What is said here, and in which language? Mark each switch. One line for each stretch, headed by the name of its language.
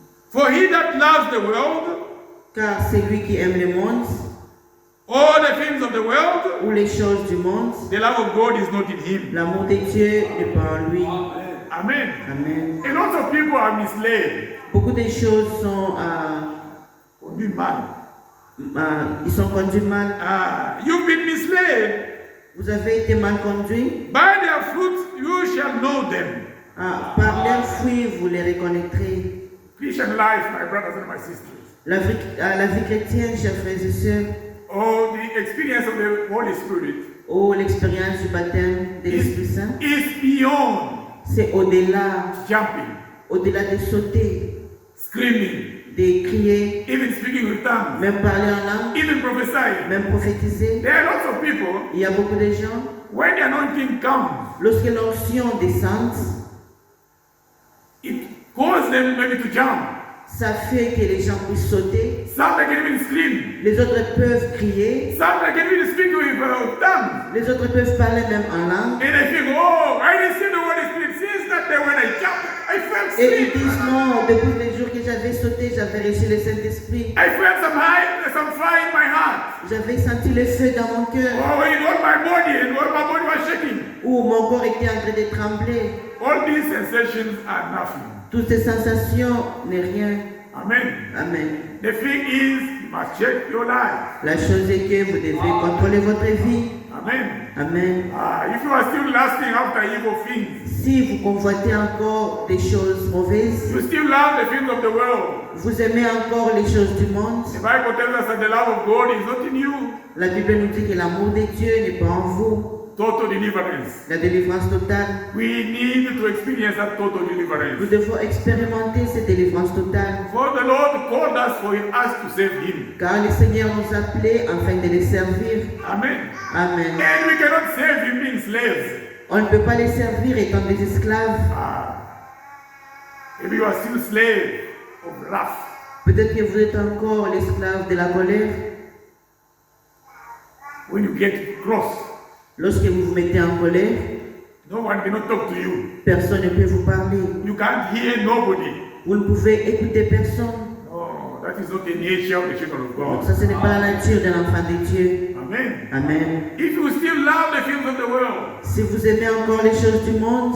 English: For he that loves the world,
French: Car celui qui aime le monde,
English: all the things of the world,
French: ou les choses du monde,
English: the love of God is not in him.
French: l'amour de Dieu n'est pas en lui.
English: Amen.
French: Amen.
English: A lot of people are misled.
French: Beaucoup de choses sont, Conduit mal. ils sont conduits mal.
English: You've been misled.
French: Vous avez été mal conduit.
English: By their fruits you shall know them.
French: Par leurs fruits, vous les reconnaîtrez.
English: Christian life, my brothers and my sisters.
French: La vie chrétienne, chers frères et sœurs,
English: Oh, the experience of the Holy Spirit
French: ou l'expérience du baptême de l'Esprit Saint,
English: is beyond
French: c'est au-delà,
English: jumping,
French: au-delà de sauter,
English: screaming,
French: de crier,
English: even speaking with tongues,
French: même parler en langue,
English: even prophesying.
French: même prophétiser.
English: There are lots of people,
French: Il y a beaucoup de gens,
English: when the anointing comes,
French: lorsque l'onction descend,
English: it causes them maybe to jump.
French: ça fait que les gens puissent sauter.
English: Some they can even scream.
French: Les autres peuvent crier.
English: Some they can even speak with tongues.
French: Les autres peuvent parler même en langue.
English: And they think, oh, I received the Holy Spirit since that day when I jumped. I felt
French: Et ils
English: sick.
French: disent non, depuis les jours que j'avais sauté, j'avais reçu le Saint-Esprit.
English: I felt some fire in my heart.
French: J'avais senti le feu dans mon cœur.
English: Oh, in all my body, and all my body was shaking.
French: Où mon corps était en train de trembler.
English: All these sensations are nothing.
French: Toutes ces sensations n'est rien.
English: Amen.
French: Amen.
English: The thing is, you must check your life.
French: La chose est que vous devez contrôler votre vie.
English: Amen.
French: Amen.
English: If you are still lasting after evil things,
French: Si vous convoitez encore des choses mauvaises,
English: you still love the things of the world.
French: vous aimez encore les choses du monde,
English: The Bible tells us that the love of God is not in you.
French: la Bible nous dit que l'amour de Dieu n'est pas en vous.
English: Total deliverance.
French: La délivrance totale.
English: We need to experience that total
French: Nous
English: deliverance.
French: devons expérimenter cette délivrance totale.
English: For the Lord called us for us to save Him.
French: Car le Seigneur nous a appelés afin de les servir.
English: Amen.
French: Amen.
English: And we cannot save Him being slaves.
French: On ne peut pas les servir étant des esclaves.
English: If you are still slave of wrath,
French: Peut-être que vous êtes encore l'esclave de la colère.
English: when you get cross,
French: Lorsque vous vous mettez en colère,
English: no one cannot talk to you.
French: personne ne peut vous parler.
English: You can't hear nobody.
French: Vous ne pouvez écouter personne.
English: No, that is not the nature of the children of
French: Donc
English: God.
French: ça, ce n'est pas la nature de l'enfant de Dieu.
English: Amen.
French: Amen.
English: If you still love the things of the world,
French: Si vous aimez encore les choses du monde,